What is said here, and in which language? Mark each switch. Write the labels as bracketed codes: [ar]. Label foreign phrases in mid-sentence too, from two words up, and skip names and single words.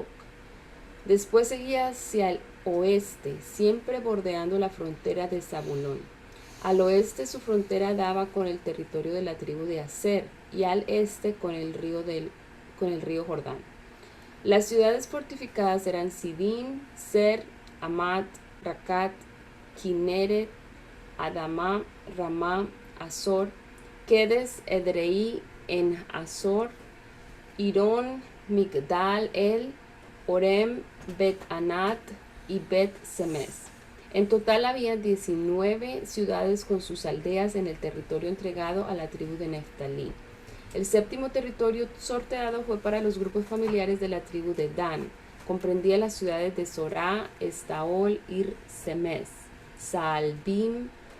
[es] Después seguía hacia el oeste, siempre bordeando la frontera de Zabulón. Al oeste su frontera daba con el territorio de la tribu de Aser y al este con el río Jordán. Las ciudades fortificadas eran Sidín, Ser, Amat, Racat, Kineret, Adamá, Ramá, Azor, Kedes, Edrei, En Azor, Irón, Migdal, El, Orem, Bet-Anat y Bet-Semes. En total había 19 ciudades con sus aldeas en el territorio entregado a la tribu de Neftalí. El séptimo territorio sorteado fue para los grupos familiares de la tribu de Dan. Comprendía las ciudades de Sorá, Estaol, Ir, Semes, Saalbim,